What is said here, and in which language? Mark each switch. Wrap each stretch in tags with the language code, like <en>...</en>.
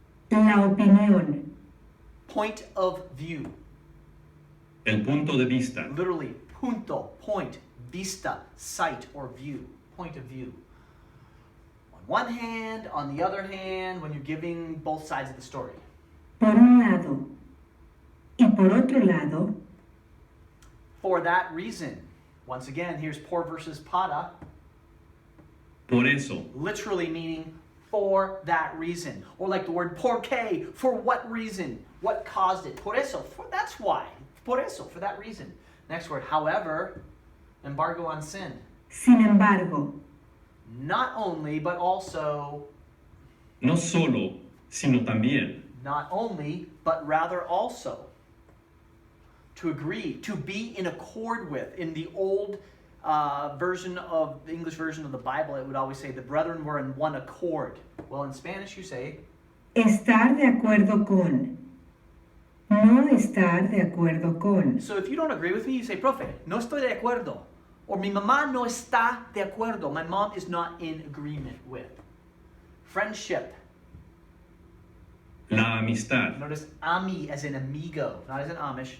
<es>La opinión.</es> <en>Point of view.</en> <es>El punto de vista.</es> <en>Literally, punto, point. Vista, sight or view, point of view. On one hand, on the other hand, when you're giving both sides of the story.</en> <es>Por un lado y por otro lado.</es> <en>For that reason. Once again, here's por versus para.</en> <es>Por eso.</es> <en>Literally meaning for that reason. Or like the word por qué, for what reason? What caused it?</en> <es>Por eso,</es> <en>that's why. Por eso, for that reason. Next word, however. Embargo on sin.</en> <es>Sin embargo.</es> <en>Not only, but also.</en> <es>No solo, sino también.</es> <en>Not only, but rather also. To agree, to be in accord with. In the old version of the English version of the Bible, it would always say the brethren were in one accord. Well, in Spanish you say.</en> <es>Estar de acuerdo con. No estar de acuerdo con.</es> <en>So if you don't agree with me, you say,</en> <es>profe, no estoy de acuerdo. Or mi mamá no está de acuerdo.</es> <en>My mom is not in agreement with. Friendship.</en> <es>La amistad.</es> <en>Notice ami as in amigo, not as in Amish.</en>